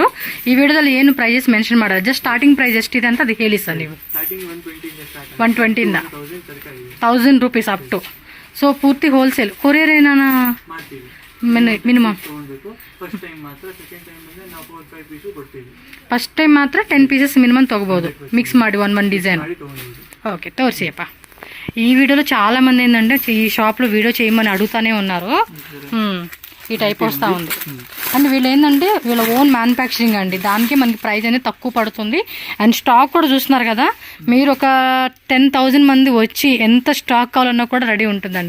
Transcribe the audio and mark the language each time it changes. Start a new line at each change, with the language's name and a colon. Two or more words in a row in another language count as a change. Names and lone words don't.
Kannada: ಈ ವಿಡಿಯೋದಲ್ಲಿ ಏನು
English: prices mention
Kannada: ಮಾಡೋದು,
English: just starting price
Kannada: ಎಷ್ಟಿದೆ ಅಂತ ಅದು ಹೇಳಿ ಸರ್ ನೀವು. ಸ್ಟಾರ್ಟಿಂಗ್ 120 ಇಂದ ಸ್ಟಾರ್ಟ್. 120 ಇಂದ 1000
English: rupees up to.
Kannada: ಸೊ ಪೂರ್ತಿ ಹೋಲ್ಸೇಲ್. ಕೊರಿಯರ್ ಏನಾನ ಮಾಡ್ತೀವಿ ಮಿನಿಮಮ್. ತಗೊಳ್ಬೇಕು.
English: first time
Kannada: ಮಾತ್ರ,
English: second time
Kannada: ಬಂದ್ರೆ ನಾವು 4-5 ಪೀಸ್ ಕೊಡ್ತೀವಿ.
English: first time
Kannada: ಮಾತ್ರ 10
English: pieces minimum
Kannada: ತಗೋಬಹುದು, ಮಿಕ್ಸ್ ಮಾಡಿ
English: one design.
Kannada: ಓಕೆ, ತೋರ್ಸಿಯಪ್ಪ.
Telugu: ఈ వీడియోలో చాలా మంది ఏంటంటే ఈ షాప్లో వీడియో చేయమని అడుగుతానే ఉన్నారు. ఈ టైప్ వస్తూ ఉంది. అండ్ వీళ్ళు ఏంటంటే వీళ్ళ
English: own manufacturing
Telugu: అండి, దానికి మనకి ప్రైస్ అనేది తక్కువ పడుతుంది.
English: and stock
Telugu: కూడా చూస్తున్నారు కదా మీరు, ఒక 10,000 మంది వచ్చి ఎంత స్టాక్ కావాలన్నా కూడా రెడీ ఉంటుందండి.